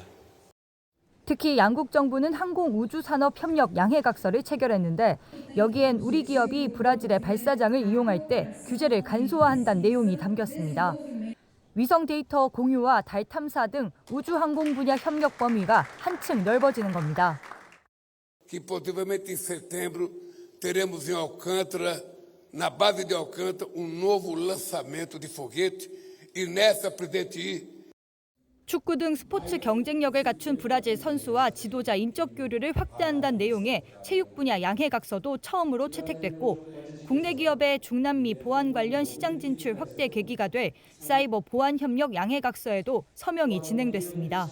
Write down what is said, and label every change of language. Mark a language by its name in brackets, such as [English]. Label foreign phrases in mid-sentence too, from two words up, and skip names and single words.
[Korean] 특히 양국 정부는 항공우주산업협력 양해각서를 체결했는데 여기엔 우리 기업이 브라질의 발사장을 이용할 때 규제를 간소화한다는 내용이 담겼습니다. 위성 데이터 공유와 달 탐사 등 우주항공 분야 협력 범위가 한층 넓어지는 겁니다. [Portuguese] Que possivelmente em setembro teremos em Alcântara, na base de Alcântara, novo lançamento de foguete e nessa presidente [Korean] 축구 등 스포츠 경쟁력을 갖춘 브라질 선수와 지도자 인적 교류를 확대한다는 내용의 체육 분야 양해각서도 처음으로 채택됐고 국내 기업의 중남미 보안 관련 시장 진출 확대 계기가 될 사이버 보안 협력 양해각서에도 서명이 진행됐습니다.